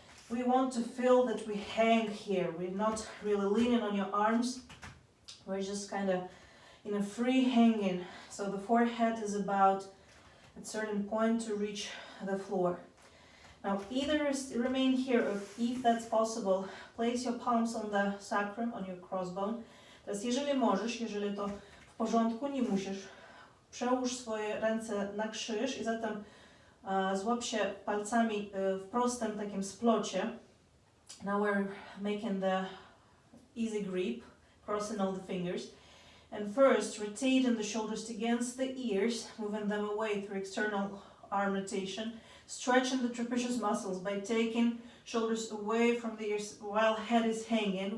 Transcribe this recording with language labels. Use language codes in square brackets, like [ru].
[en] We want to feel that we hang here. We're not really leaning on your arms. We're just kind of in a free hanging. So the forehead is about at a certain point to reach the floor. Now either remain here, or if that's possible, place your palms on the sacrum, on your crossbone. [pl] Teraz jeżeli możesz, jeżeli to w porządku, nie musisz, przełóż swoje ręce na krzyż i zatem złap się palcami w prostym takim splocie. [en] Now we're making the easy grip, crossing all the fingers. And first, rotating the shoulders against the ears, moving them away through external arm rotation, stretching the trapezius muscles by taking shoulders away from the ears while head is hanging.